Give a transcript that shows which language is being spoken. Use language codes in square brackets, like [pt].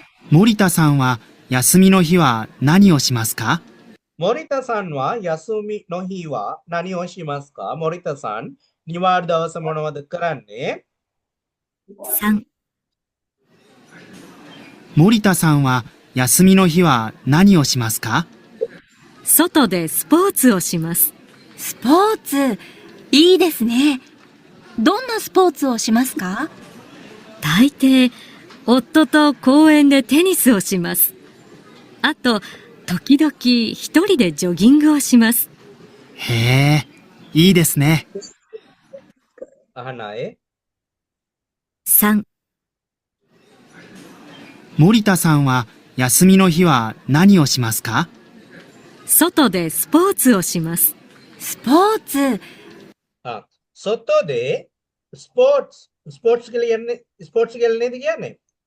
[ja] 森田さんは休みの日は何をしますか？ මොරිතාさんは休みの日は何をしますか? [si] මොරිතාさんනිවාඩු දවස මොනවද කරන්නේ? 3、 [ja] 森田さんは休みの日は何をしますか？外でスポーツをします。スポーツ、いいですね。どんなスポーツをしますか？大抵、夫と公園でテニスをします。あと、時々一人でジョギングをします。へえ、いいですね。 [si] අහන අය 3、 [ja] 森田さんは休みの日は何をしますか？外でスポーツをします。スポーツ、 [si] සොතෝදේ ස්පෝර්ට්ස් කියලා කියන්නේ ස්පෝර්ට්ස් කියලා නේද කියන්නේ?